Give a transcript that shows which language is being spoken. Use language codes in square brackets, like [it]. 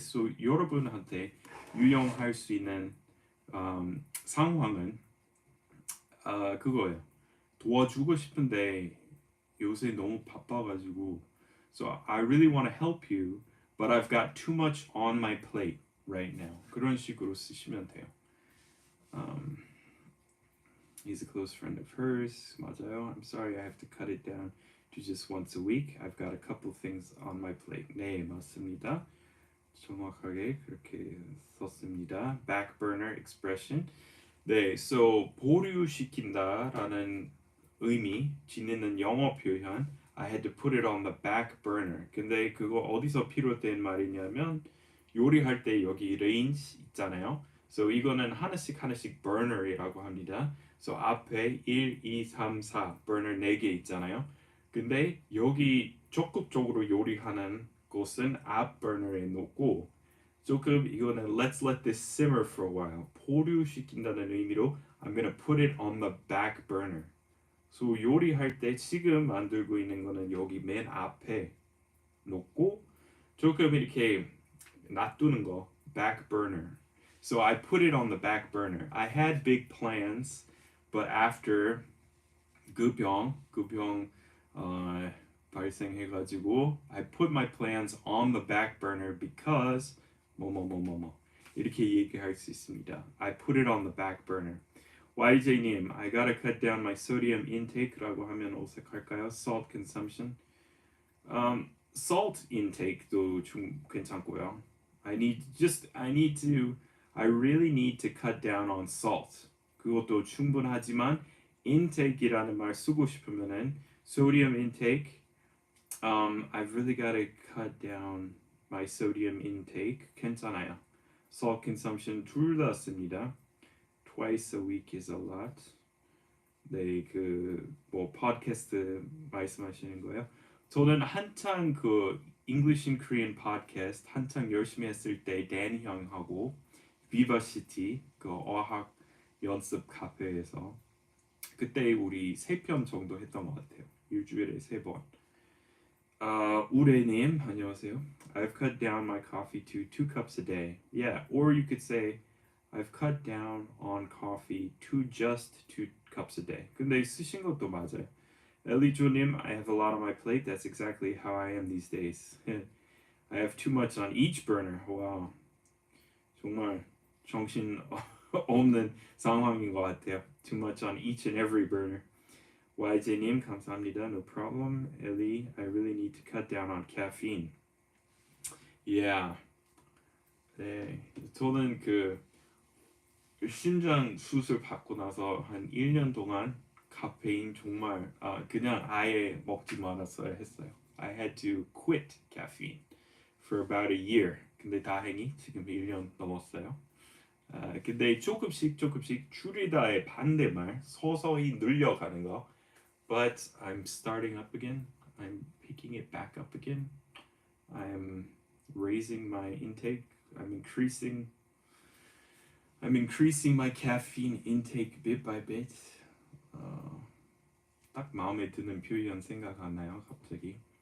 [ko] So 여러분한테 유용할 수 있는 상황은 그거예요. 도와주고 싶은데 요새 너무 바빠가지고 [en] So I really want to help you, but I've got too much on my plate right now. [ko] 그런 식으로 쓰시면 돼요. [en] He's a close friend of hers. [ko] 맞아요. [en] I'm sorry I have to cut it down to just once a week. I've got a couple things on my plate. [ko] 네, 맞습니다. 정확하게 그렇게 썼습니다. [en] Back burner expression. 네, so [ko] 보류시킨다라는 의미 지니는 영어 표현 [en] I had to put it on the back burner. [ko] 근데 그거 어디서 비롯된 말이냐면 요리할 때 여기 range 있잖아요. So 이거는 하나씩 burner이라고 합니다. So 앞에 1, 2, 3, 4 burner 4개 있잖아요. 근데 여기 적극적으로 요리하는 곳은 앞 burner에 놓고 조금 이거는 [en] let's let this simmer for a while. [ko] 보류시킨다는 의미로 [en] I'm gonna put it on the back burner. [ko] So 요리할 때 지금 만들고 있는 거는 여기 맨 앞에 놓고 조금 이렇게 놔두는 거 back burner. [en] So I put it on the back burner. I had big plans, but after [ko] 그 병 발생해가지고 [en] I put my plans on the back burner because [ko] 뭐뭐뭐뭐뭐 이렇게 얘기할 수 있습니다. [en] I put it on the back burner. YJ님, I gotta cut down my sodium intake라고 [ko] 하면 어색할까요? [en] Salt consumption. [ko] Salt intake도 좀 괜찮고요. [en] I really need to cut down on salt. [ko] 그것도 충분하지만 intake이라는 말 쓰고 싶으면은 sodium intake. [en] I've really gotta cut down my sodium intake. [ko] 괜찮아요. [en] Salt consumption [ko] 둘 다 씁니다. [en] Twice a week is a lot. [ko] 네, 뭐 팟캐스트 말씀하시는 거예요? 저는 한창 English in Korean 팟캐스트 한창 열심히 했을 때 댄 형하고 비버시티 어학 연습 카페에서 그때 우리 3편 정도 했던 것 같아요. 일주일에 3번. 우레님 안녕하세요. [en] I've cut down my coffee to 2 cups a day. Yeah, or you could say I've cut down on coffee to just 2 cups a day. [ko] 근데 쓰신 것도 맞아요. [en] 엘리조님, I have a lot on my plate. That's exactly how I am these days. I have too much on each burner. Wow. [ko] 정말 정신 없는 상황인 것 같아요. [en] Too much on each and every burner. [ko] YJ님, 감사합니다. [en] No problem. Ellie, I really need to cut down on caffeine. Yeah. [ko] 네, 저는 심장 수술 받고 나서 한 1년 동안 카페인 정말 그냥 아예 먹지 말았어야 했어요. [en] I had to quit caffeine for about a year. [ko] 근데 다행히 지금 1년 넘었어요. 근데 조금씩 줄이다의 반대말 서서히 늘려가는 거. [en] But I'm starting up again. I'm picking it back up again. I'm raising my intake. I'm increasing my caffeine intake bit by bit. [ko] 딱 마음에 드는 표현 생각 안 나요, 갑자기.